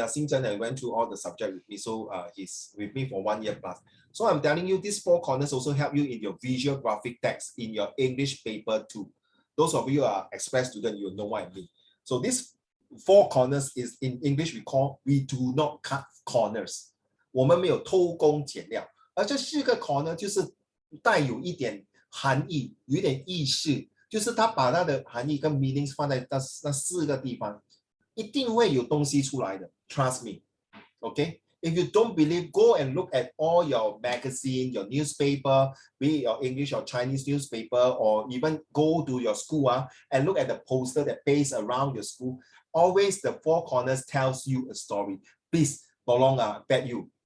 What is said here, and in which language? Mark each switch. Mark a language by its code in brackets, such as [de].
[en] Xing Chen went through all the subject with me, so he's with me for 1 year plus. So I'm telling you, these 4 corners also help you in your visual graphic text in your English paper too. Those of you who are express students, you know what I mean. So these 4 corners is in English we do not cut corners. [zh] 我们没有偷工减料，而这4个 corner 就是带有一点含义，有一点意识，就是他把它的含义跟 meanings 放在那4个地方，一定会有东西出来的。 [en] Trust me, okay? If you don't believe, go and look at all your magazine, your newspaper, be it your English or Chinese newspaper, or even go to your school and look at the poster that pastes around your school. Always the 4 corners tells you a story. Please, Tolong, beg you.